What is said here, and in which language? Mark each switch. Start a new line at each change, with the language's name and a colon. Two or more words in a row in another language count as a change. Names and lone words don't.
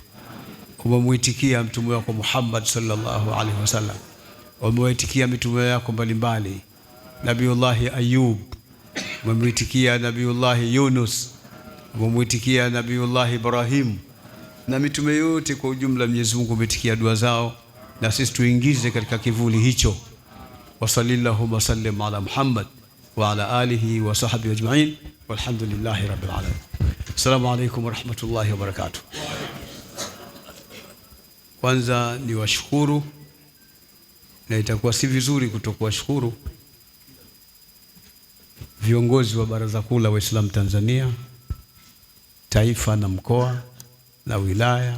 Swahili: Umemuitikia mtume wako Muhammad
Arabic: صلى الله عليه وسلم,
Swahili: umemuitikia mitume yako mbalimbali, Nabiullah Ayub, umemuitikia Nabiullah Yunus, umemuitikia Nabiullah Ibrahim, na mitume yote kwa ujumla. Mwenyezi Mungu umetikia dua zao, na sisi tuingize katika kivuli hicho.
Arabic: وصلى الله وسلم على محمد وعلى آله وصحبه أجمعين والحمد لله رب العالمين. السلام عليكم ورحمة الله وبركاته.
Swahili: Kwanza ni washukuru, na itakuwa si vizuri kutokuwashukuru viongozi wa Baraza Kuu la Waislamu Tanzania, taifa na mkoa na wilaya,